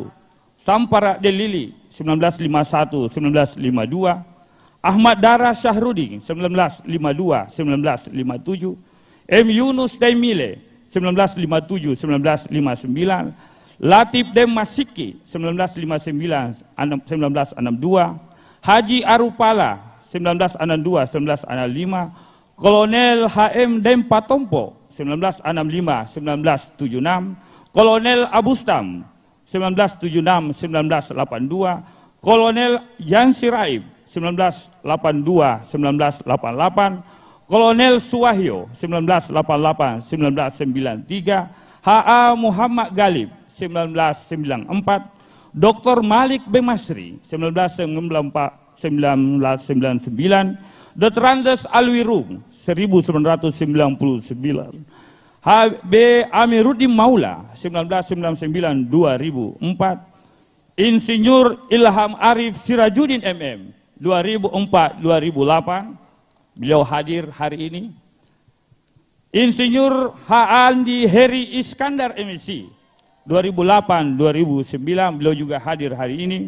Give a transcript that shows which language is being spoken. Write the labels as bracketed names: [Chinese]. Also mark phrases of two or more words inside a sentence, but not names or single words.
[Indonesian] Sampara Delili, 1951-1952. Ahmad Dara Syahrudin, 1952-1957. M. Yunus Daimile, 1957-1959. Latif Dem Masiki, 1959-1962. Haji Arupala, 1962-1965. Kolonel H.M. Dem Patompo, 1965-1976. Kolonel Abustam, 1976-1982. Kolonel Yansi Raib, 1982-1988. Kolonel Suwahyo, 1988-1993. H.A. Muhammad Galib, 1994. Dr. Malik B. Masri, 1999. Dr. Andes Alwirum, 1999. H.B. Amiruddin Maula, 1999-2004. Insinyur Ilham Arif Sirajuddin MM, 2004-2008. Beliau hadir hari ini. Insinyur H. Andi Heri Iskandar MSc, 2008-2009, beliau juga hadir hari ini.